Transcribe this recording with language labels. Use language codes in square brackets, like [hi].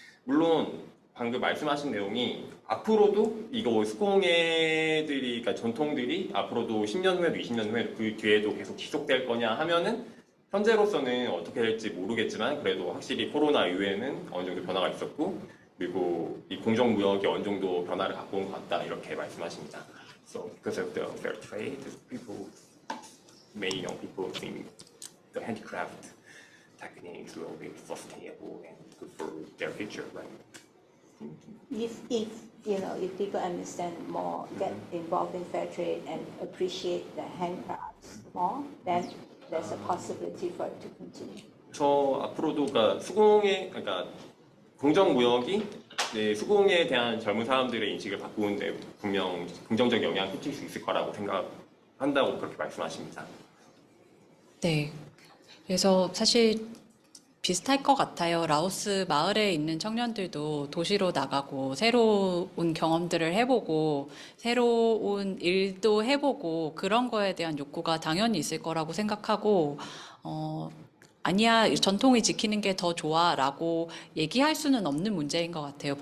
[ko] 물론 방금 말씀하신 내용이 앞으로도 이거 수공예들이 그러니까 전통들이 앞으로도 10년 후에도 20년 후에도 그 뒤에도 계속 지속될 거냐 하면은 현재로서는 어떻게 될지 모르겠지만 그래도 확실히 코로나 이후에는 어느 정도 변화가 있었고 그리고 이 공정무역이 어느 정도 변화를 갖고 온 것 같다 이렇게 말씀하십니다. [en] So because of the fair trade, many young people think the handicraft techniques will be sustainable and good for their future, right? If people understand more, get involved in fair trade and appreciate the handcrafts more, then there's a possibility for it to continue. [ko] 저 앞으로도 그러니까 공정무역이 수공예에 대한 젊은 사람들의 인식을 바꾸는데 분명 긍정적 영향을 끼칠 수 있을 거라고 생각한다고 그렇게 말씀하십니다. 네. 그래서 사실 비슷할 것 같아요. 라오스 마을에 있는 청년들도 도시로 나가고 새로운 경험들을 해보고 새로운 일도 해보고 그런 거에 대한 욕구가 당연히 있을 거라고 생각하고 아니야, 전통을 지키는 게 더 좋아라고 얘기할 수는 없는 문제인 것 같아요.